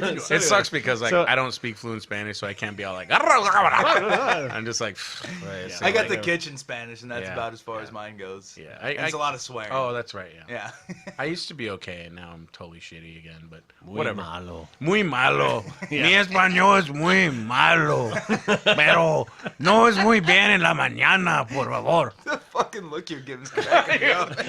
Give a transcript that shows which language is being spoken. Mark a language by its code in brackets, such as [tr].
[en] It sucks because I don't speak fluent Spanish, so I can't be all like. I'm just like. Right, I got the kitchen Spanish, and that's Yeah. about as far as mine goes. Yeah, And it's a lot of swearing. Oh, that's right. Yeah. I used to be okay, and now I'm totally shitty again. But [es] Muy [en] whatever. [es] malo. Muy malo. [en] Yeah. [es] Mi español es muy malo. Pero no es muy bien en la mañana, por favor. [en] The fucking look you're giving is cracking me up.